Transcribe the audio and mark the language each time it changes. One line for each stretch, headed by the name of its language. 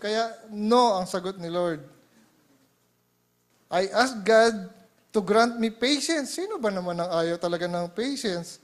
Filipino: Kaya no ang sagot ni Lord.
English: I asked God to grant me patience.
Filipino: Sino ba naman ang ayaw talaga ng patience?